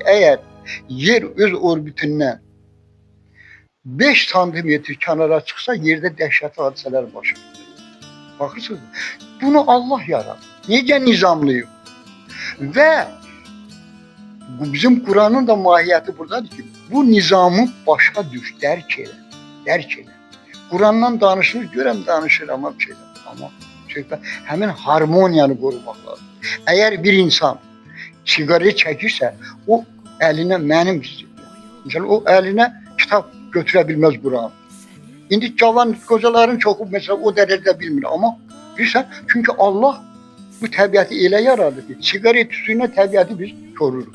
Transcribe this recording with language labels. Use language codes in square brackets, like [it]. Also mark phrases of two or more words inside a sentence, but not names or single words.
[az] Əgər yer öz orbitindən 5 santimetr kənara çıxsa, yerdə dəhşətli hadisələr baş verir. Baxırsınız, bunu Allah yaradı. Necə nizamlayıb? Və bizim Kur'an'ın da mahiyyəti buradadır ki, bu nizamı başa düş, dərk elə. Kur'an'dan danışır, görəm danışır [tr] ama bir şeyler. [az] Ama söhbət həmin harmoniyanı qorumaq lazım. Əgər bir insan siqaret çəkirsə, o əlinə mənim məsələn, o əlinə kitab götürə bilməz Kur'an. İndi cavan qocaların çoxu məsələn o dərəcədə bilmir, amma bilirsən, çünki Allah bu təbiəti elə yaradı ki, siqaret tütüyünə təbiəti biz koruruq.